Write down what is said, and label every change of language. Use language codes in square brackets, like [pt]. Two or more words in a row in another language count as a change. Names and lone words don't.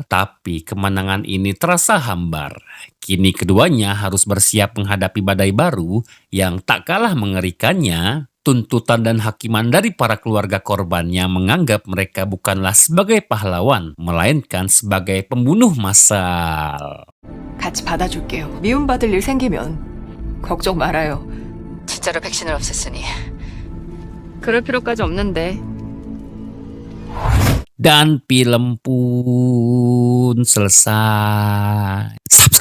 [id] Tapi kemenangan ini terasa hambar. Kini keduanya harus bersiap menghadapi badai baru yang tak kalah mengerikannya. Tuntutan dan hakiman dari para keluarga korbannya menganggap mereka bukanlah sebagai pahlawan, melainkan sebagai pembunuh massal. [ko] 같이 받아줄게요. 미움받을 일 생기면 걱정 말아요. 진짜로 백신을 없앴으니 그럴 필요까지 없는데. [id] Dan film pun selesai.